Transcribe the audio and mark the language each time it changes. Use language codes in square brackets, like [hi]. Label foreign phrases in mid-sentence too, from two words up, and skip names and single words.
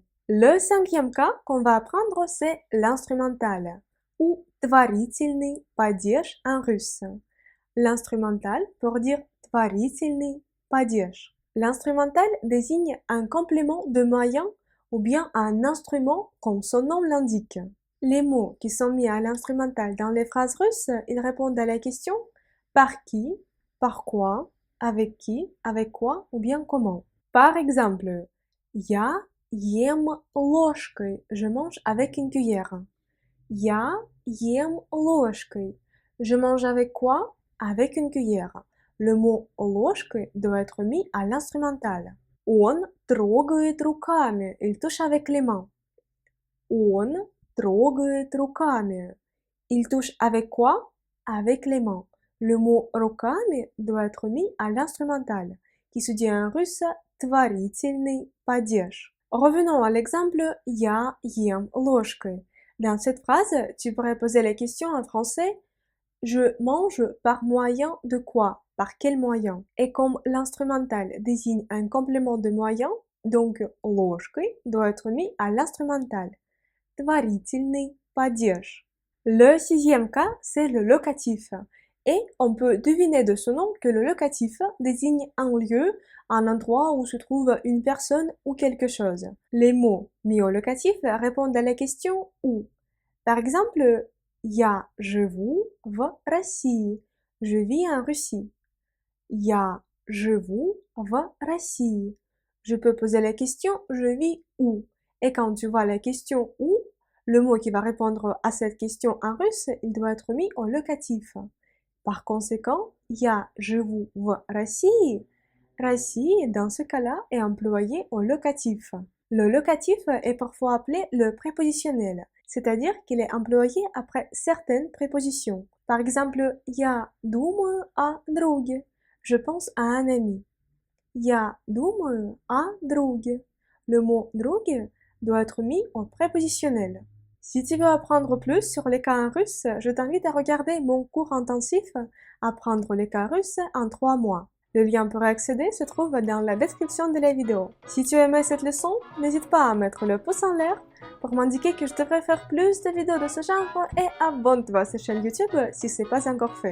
[fr] Le cinquième cas qu'on va apprendre, c'est l'instrumental ou [ru] творительный падеж [fr] en russe. L'instrumental pour dire [ru] творительный падеж. [fr] L'instrumental désigne un complément de moyen ou bien un instrument comme son nom l'indique. Les mots qui sont mis à l'instrumental dans les phrases russes, ils répondent à la question par qui, par quoi, avec qui, avec quoi ou bien comment. Par exemple, [ru] я ем ложкой, [fr] je mange avec une cuillère. [ru] Я ем ложкой, [fr] je mange avec quoi? Avec une cuillère. Le mot ложкой doit être mis à l'instrumental. [ru] Он трогает руками, [fr] il touche avec les mains. [ru] Он трогает руками. [fr] Il touche avec quoi? Avec les mains. Le mot руками doit être mis à l'instrumental, qui se dit en russe [ru] творительный падеж. [fr] Revenons à l'exemple [ru] я ем ложкой. [fr] Dans cette phrase, tu pourrais poser la question en français je mange par moyen de quoi? Par quel moyen? Et comme l'instrumental désigne un complément de moyen, donc ложкой doit être mis à l'instrumental. [ru] Творительный падеж. [fr] Le sixième cas, c'est le locatif. Et on peut deviner de ce nom que le locatif désigne un lieu, un endroit où se trouve une personne ou quelque chose. Les mots mis au locatif répondent à la question où. Par exemple, [ru] Я живу в России. [fr] Je vis en Russie. [ru] Я живу в России. [fr] Je peux poser la question je vis où. Et quand tu vois la question où, le mot qui va répondre à cette question en russe, il doit être mis au locatif. Par conséquent, [ru] я живу в России. России, [fr] dans ce cas-là, est employé au locatif. Le locatif est parfois appelé le prépositionnel, c'est-à-dire qu'il est employé après certaines prépositions. Par exemple, [ru] я думаю о друге. [fr] Je pense à un ami. [ru] Я думаю о друге. [fr] Le mot друг doit être mis au prépositionnel. Si tu veux apprendre plus sur les cas en russe, je t'invite à regarder mon cours intensif Apprendre les cas russes en 3 mois. Le lien pour accéder se trouve dans la description de la vidéo. Si tu aimais cette leçon, n'hésite pas à mettre le pouce en l'air pour m'indiquer que je devrais faire plus de vidéos de ce genre et abonne-toi à cette chaîne YouTube si ce n'est pas encore fait.